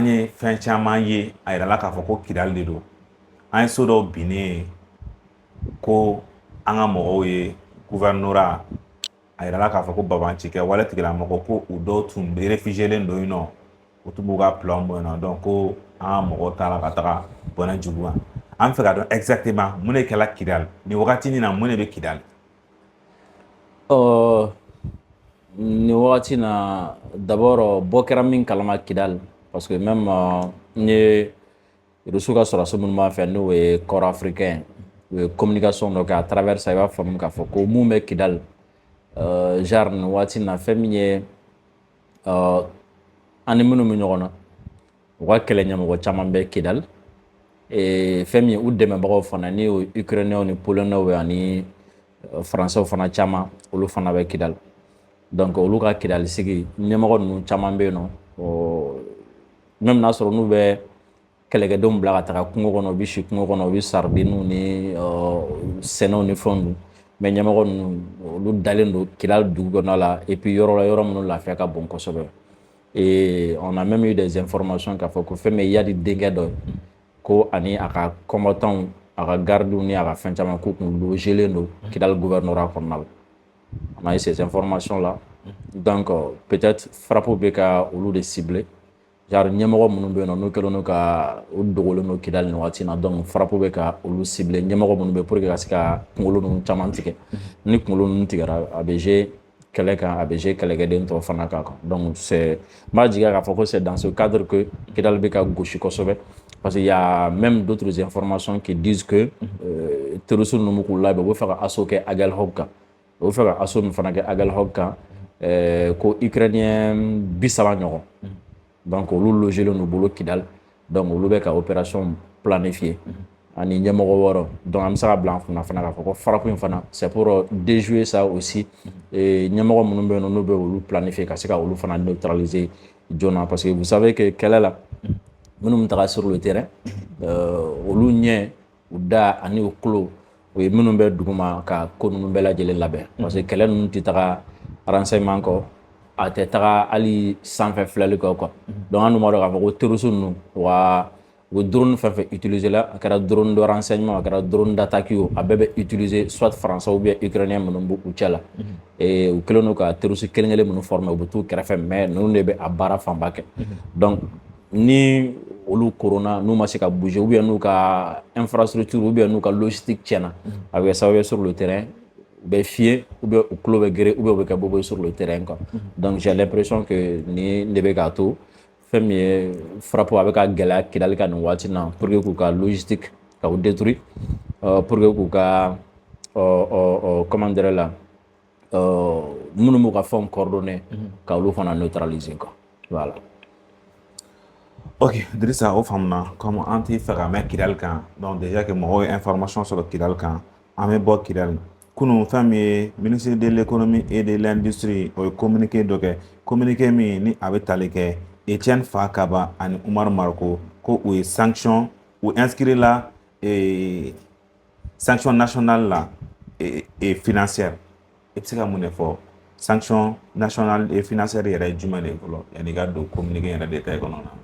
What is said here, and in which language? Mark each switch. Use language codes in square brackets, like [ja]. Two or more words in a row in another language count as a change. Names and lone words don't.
[bm] ye fɛn caman ye a yirala k'a fɔ ko Kidali de don an ye so dɔw binnen ye ko an ka mɔgɔw ye gouvernorat a yirala k'a fɔ ko babanci kɛ wale tigilamɔgɔ ko u dɔw tun bɛ réfugiélen don yen nɔ u tun b'u ka plan bɔ yen nɔ donc ko an ka mɔgɔw taara ka taga bɔnɛ jugu kan an fɛ ka dɔn exactement mun de kɛla Kidali nin wagati nin na mun de bɛ Kidali. Nin wagati na d'abord bɔ kɛra min kalama Kidali [fr] parce que même [bm] n ye reçu ka sɔrɔsi minnu b'an fɛ n'o ye [fr] corps africain [bm] u ye communication dɔ kɛ [fr] à travers ça [bm] i b'a faamu k'a fɔ ko mun bɛ Kidali genre nin waati na fɛn min ye an ni minnu bɛ ɲɔgɔn na u ka kɛlɛ ɲɛmɔgɔ caman bɛ Kidali fɛn min ye u dɛmɛbagaw fana ni o Ukrainiens ni Polonais ani Français fana caman olu fana bɛ Kidali donc olu ka Kidali sigi ɲɛmɔgɔ ninnu caman bɛ yen nɔ même n'a sɔrɔ n'u bɛ kɛlɛkɛdenw bila ka taga kungo kɔnɔ u bɛ si kungo kɔnɔ u bɛ sardines ni sɛnɛw ni fɛnw dun mais ɲɛmɔgɔ ninnu olu dalen don Kidali dugu kɔnɔna la [fr] et puis [bm] yɔrɔ la yɔrɔ minnu lafiya ka bon kosɛbɛ [fr] et on a même eu des informations [bm] k'a fɔ ko fɛn min ye Yadi denkɛ dɔ ye ko ani a ka combattants a ka gardiw ni a ka fɛn caman k'u kun logelen don Kidali gouvernorat kɔnɔna la [fr] on a eu ces informations là donc peut-être frappe [bm] bɛ ka olu de cibler genre ɲɛmɔgɔ minnu bɛ yen nɔ n'u kɛlen don ka u dogolen don Kidali nin waati in na donc frappe bɛ ka olu cibler ɲɛmɔgɔ minnu bɛ [fr] pour que [bm] ka se ka kunkolo ninnu caman tigɛ ni kunkolo ninnu tigɛra a bɛ jouer kɛlɛ kan a bɛ jouer kɛlɛkɛden tɔw fana kan [fr] donc c'est [bm] n b'a jigiya k'a fɔ ko [fr] c'est dans ce cadre que [bm] Kidali bɛ ka gosi kosɛbɛ [fr] parce qu'il y a même d'autres informations qui disent que terroristes [bm] ninnu k'u labɛn u bɛ fɛ ka assaut kɛ Aguelhok kan u bɛ fɛ ka assaut min fana kɛ Aguelhok kan ko Ukrainien 30 ɲɔgɔn donc olu logelen n'u bolo Kidali donc olu bɛ ka [fr] opération planifier [bm] ani ɲɛmɔgɔ wɔɔrɔ donc an bɛ se ka bila an kunna fana k'a fɔ ko frappe in fana [fr] c'est pour déjouer ça aussi [bm] ɲɛmɔgɔ minnu bɛ yen nɔ n'u bɛ olu planifier ka se ka olu fana neutraliser joona [fr] parce que vous savez que [bm] kɛlɛ la minnu bɛ taga [fr] sur le terrain [bm] olu ɲɛ u da ani u tulo o ye minnu bɛ duguma ka ko ninnu bɛɛ lajɛlen labɛn [fr] parce que [bm] kɛlɛ ninnu tɛ taga renseignement kɔ a tɛ taga hali sanfɛ filɛli kɔ [fr] quoi donc [bm] an dun b'a dɔn k'a fɔ ko terroristes ninnu wa u bɛ drone fɛn fɛn utiliser la a kɛra [fr] drone de renseignement [bm] a kɛra [fr] drone d'attaque [bm] ye a bɛɛ bɛ [fr] utiliser soit français ou bien ukrainien [bm] minnu b'u cɛ la u kɛlen don ka terroriste kelen kelen minnu former u bɛ t'u kɛrɛfɛ mais ninnu de bɛ a baara fanba kɛ donc ni olu korona n'u ma se ka [fr] bouger ou bien [bm] n'u ka [fr] infrastructure ou bien [bm] n'u ka logistique tiɲɛna a bɛ kɛ sababu ye [fr] sur le terrain [bm] u bɛ fiyɛ [fr] ou bien [bm] u tulo bɛ gere [fr] ou bien [bm] u bɛ kɛ bobo ye [fr] sur le terrain quoi donc j'ai l'impression que [bm] ni de bɛ k'a to fɛn min ye frappe a bɛ ka gɛlɛya Kidali ka nin waati na [fr] pour que [bm] k'u ka logistique ka u détruire [fr] pour que [bm] k'u ka [fr] comment dirais [bm] la minnu b'u ka fɛnw coordonner ka olu fana [fr] neutraliser quoi voilà. [bm] Ok, Drissa, o faamuna comme an t'i fɛ ka mɛn Kidali kan [fr] donc déjà que [bm] mɔgɔw ye information sɔrɔ Kidali kan an bɛ bɔ Kidali kunun fɛn min ye [fr] ministre de l'économie et de l'industrie [bm] o ye communiqué dɔ kɛ communiqué min ni a bɛ tali kɛ Etienne Fakaba ani Umar Marko ko u ye sanction u inscrit la [fr] sanction nationale [bm] la financière i bɛ se ka mun de fɔ [fr] sanction nationale et financière [bm] yɛrɛ ye jumɛn de ye fɔlɔ yanni i ka don communiqué yɛrɛ détail kɔnɔ na.